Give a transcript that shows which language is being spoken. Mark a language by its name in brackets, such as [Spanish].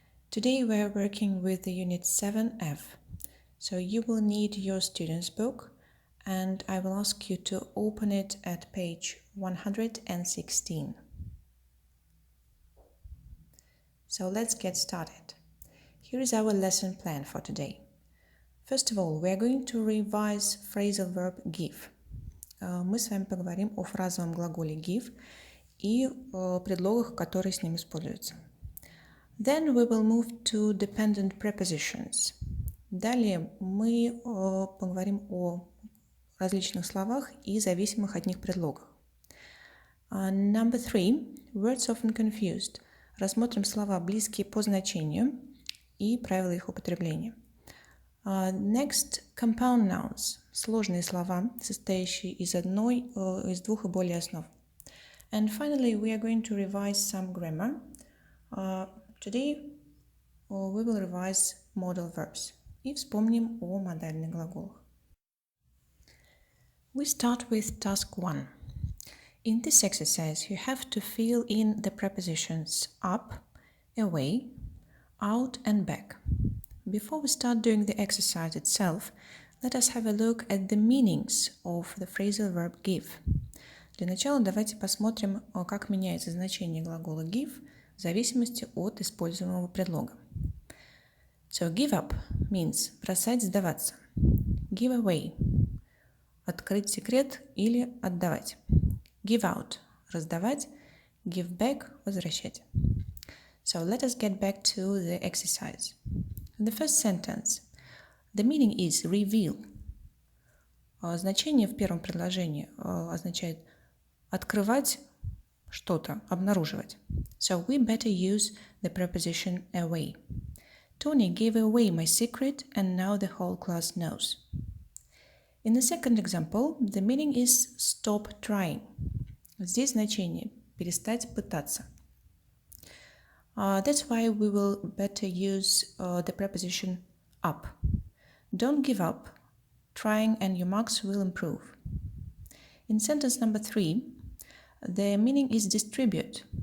[English] Today we are working with the unit 7F. So you will need your student's book and I will ask you to open it at page 116. So let's get started. Here is our lesson plan for today. First of all, we are going to revise phrasal verb give. [Russian] Мы с вами поговорим о фразовом глаголе give и предлогах, которые с ним используются. [English] Then we will move to dependent prepositions. [Russian] Далее мы поговорим о различных словах и зависимых от них предлогах. [English] Number 3. Words often confused. [Russian] Рассмотрим слова, близкие по значению и правила их употребления. [English] Next, compound nouns. [Russian] Сложные слова, состоящие из двух и более основ. [English] And finally, we are going to revise some grammar. Today, we will revise modal verbs. [Russian] И вспомним о модальных глаголах. [English] We start with task 1. In this exercise, you have to fill in the prepositions up, away, out and back. Before we start doing the exercise itself, let us have a look at the meanings of the phrasal verb give. [Russian] Для начала давайте посмотрим, как меняется значение глагола give в зависимости от используемого предлога. [English] So give up means [Russian] бросать, сдаваться. [English] Give away [Russian] – открыть секрет или отдавать. [English] Give out – [Russian] раздавать. [English] Give back – [Russian] возвращать. [English] So let us get back to the exercise. In the first sentence, the meaning is reveal. [Russian] Значение в первом предложении означает открывать что-то, обнаруживать. [English] So we better use the preposition away. Tony gave away my secret and now the whole class knows. In the second example, the meaning is stop trying. [Russian] Здесь значение перестать пытаться. [English] That's why we will better use the preposition up. Don't give up. Trying and your marks will improve. In sentence number 3, the meaning is distribute.